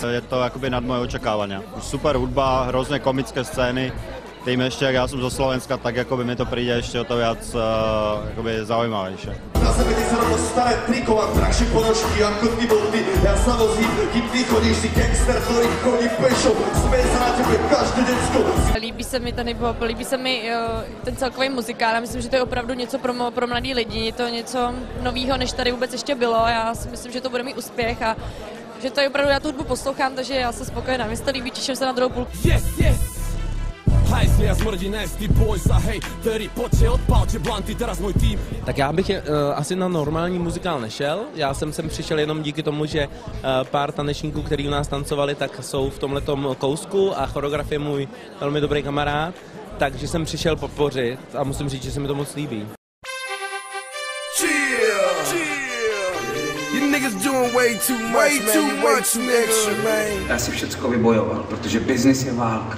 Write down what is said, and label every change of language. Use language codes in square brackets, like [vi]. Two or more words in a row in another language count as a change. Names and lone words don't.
[sk] Je to akoby nad moje očakávania. Super hudba, hrozné komické scény. Tým ešte, ak ja som zo Slovenska, tak akoby mi to príde ešte o to viac akoby zaujímavejšie. Na sebe ti sa na to staré triko, mám drahšie ponožky ako ty boty. Ja sa vozím, kým ty chodíš, si gangster, ktorý chodí pešo. Smeje sa na tebe každé decko. [cs] Líbí se mi ten hip-hop, líbí se mi ten celkový muzikál. Já myslím, že to je opravdu něco pro mladý lidi. Je to něco novýho, než tady vůbec ještě bylo. Já si myslím, že to bude mít úspěch a že to je opravdu, já tu hudbu poslouchám, takže já jsem spokojená. Mně se to líbí, těším se na druhou půlku. [en] Yes, yes! [sk] Hajzli a smrdí [en] nasty boys [sk] a hej, tedy poďte, odpálte blanty, teraz môj tým. [cs] Tak já bych asi na normální muzikál nešel. Já jsem sem přišel jenom díky tomu, že pár tanečníků, kteří u nás tancovali, tak jsou v tomhletom kousku a choreograf je můj velmi dobrý kamarád. Takže jsem přišel podpořit a musím říct, že se mi to moc líbí. Já si všecko vybojoval, protože biznis je válka.